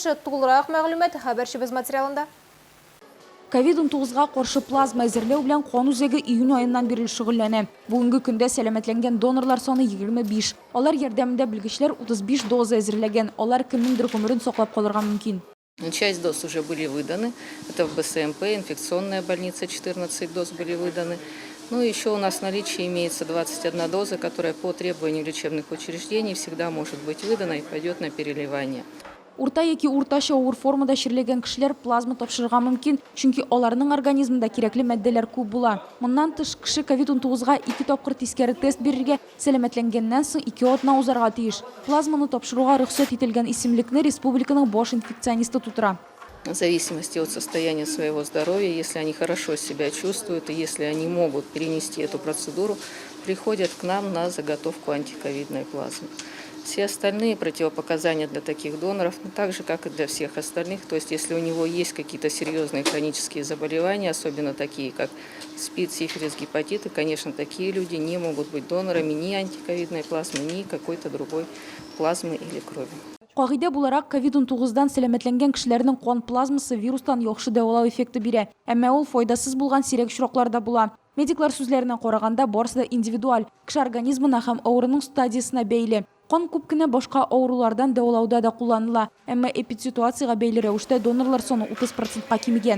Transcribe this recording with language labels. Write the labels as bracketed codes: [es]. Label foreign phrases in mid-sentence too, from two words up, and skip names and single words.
[tt] Тулырак мәгълүмат хәбәрчебез материалында. COVID-19-га каршы плазма әзерләү белән кан үзәге июнь аеннан бирле шөгыльләнә. Бүгенге көндә сәламәтләнгән донорлар саны 25. Алар ярдәмендә белгечләр 35 доза әзерләгән. Алар кемнеңдер гомерен саклап калырга мөмкин. [ru] Часть доз уже были выданы. Это в БСМП, инфекционная больница, 14 доз были выданы. Ну, еще у нас в наличии имеется 21 доза, которая по требованию лечебных учреждений всегда может быть выдана и пойдет на переливание. [tt] Урта яки уртача авыр формада ширләгән кешеләр плазма тапшырырга мөмкин, чөнки аларның организмында кирәкле матдәләр күп була. Моннан тыш, кеше COVID-19-га 2 тапкыр тискәре тест бирергә, сәламәтләнгәннән соң 2 атна узарга тиеш. Плазманы тапшыруга рөхсәт ителгән исемлекне республиканың баш инфекционисты тутыра. [ru] В зависимости от состояния своего здоровья, если они хорошо себя чувствуют и если они могут перенести эту процедуру, приходят к нам на заготовку антиковидной плазмы. Все остальные противопоказания для таких доноров, так же, как и для всех остальных, то есть если у него есть какие-то серьезные хронические заболевания, особенно такие, как СПИД, сифилис, гепатиты, конечно, такие люди не могут быть донорами ни антиковидной плазмы, ни какой-то другой плазмы или крови. [tt] Кагыйдә буларак, COVID-19-дан сәламәтләнгән кешеләрнең кан плазмасы вирустан яхшы дәвалау эффекты бирә, әмма ул файдасыз булган сирәк очракларда була. Медиклар сүзләренә караганда, барысы да индивидуаль, кеше организмына һәм авыруның стадиясына бәйле. Кан күп кенә башка авырулардан дәвалауда да кулланыла, әмма эпидситуациягә бәйле рәвештә донорлар саны 30%-ка кимегән.